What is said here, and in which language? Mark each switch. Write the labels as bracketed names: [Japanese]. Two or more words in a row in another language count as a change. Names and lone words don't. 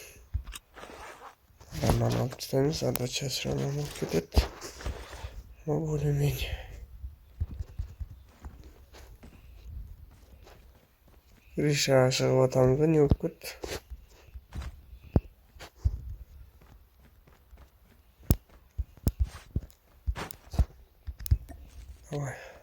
[Kazakh] Банан алып тастаймыз, [Russian] задача сразу [Kazakh] болып кетеді. [Russian] Но более-менее. [Kazakh] Крышаға шығып атамыз ба, не болып кетті? [Russian] Давай.